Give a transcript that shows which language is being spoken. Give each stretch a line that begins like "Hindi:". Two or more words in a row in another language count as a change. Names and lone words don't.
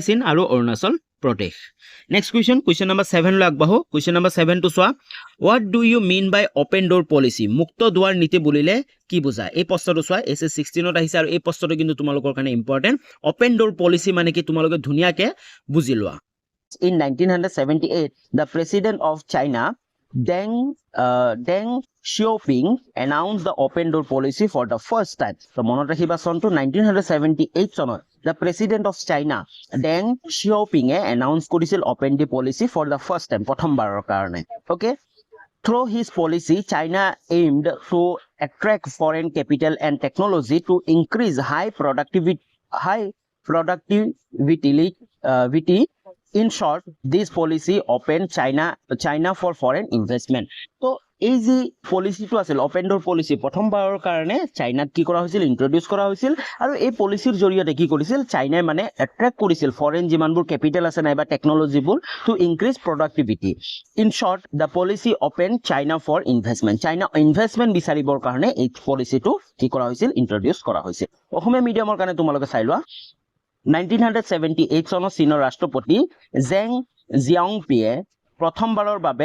Assamese: চীন আৰু অৰুণাচল প্ৰদেশ নেক্সট কুৱেশ্যন নম্বৰ 7 লৈ আগবাঢ়ো কুৱেশ্যন নম্বৰ 7 টো চোৱা
English: what do you mean by open door policy
Assamese: মুক্ত দুৱাৰ নীতি বুলিলে কি বুজায় এই প্ৰশ্নটো চোৱা SS 16ত আহিছে আৰু এই প্ৰশ্নটো কিন্তু তোমালোকৰ কাৰণে ইম্পৰ্টেণ্ট
English: open door policy
Assamese: মানে কি তোমালোকে ধুনীয়াকে বুজি লোৱা
English: In 1978, the president of China, Deng Xiaoping, announced the open door policy for the first time. So,
Assamese: মনত ৰাখিবা চনটো 1978 চনত
English: the president of China, Deng Xiaoping, announced
Assamese: কৰিছিল
English: open door policy for the first time,
Assamese: প্ৰথমবাৰৰ কাৰণে.
English: Okay? Through his policy, China aimed to attract foreign capital and technology to increase high productivity. In short, this policy opened China for foreign investment. So,
Assamese: এই যে পলিচিটো আছিল
English: open door policy
Assamese: প্ৰথমবাৰৰ কাৰণে চাইনাত কি কৰা হৈছিল ইন্ট্ৰডিউস কৰা হৈছিল আৰু এই পলিচিৰ জৰিয়তে কি কৰিছিল চাইনাই মানে এট্ৰেক্ট কৰিছিল ফৰেন যিমানবোৰ কেপিটেল আছে নাইবা টেকনলজিবোৰ
English: to increase productivity in short the policy open China for investment
Assamese: চাইনা ইনভেষ্টমেণ্ট বিচাৰিবৰ কাৰণে এই পলিচিটো কি কৰা হৈছিল ইন্ট্ৰডিউস কৰা হৈছিল অসমীয়া মিডিয়ামৰ কাৰণে তোমালোকে চাই লোৱা 1978 চনত চীনৰ ৰাষ্ট্ৰপতি জেং জিয়াওপিয়ে প্ৰথমবাৰৰ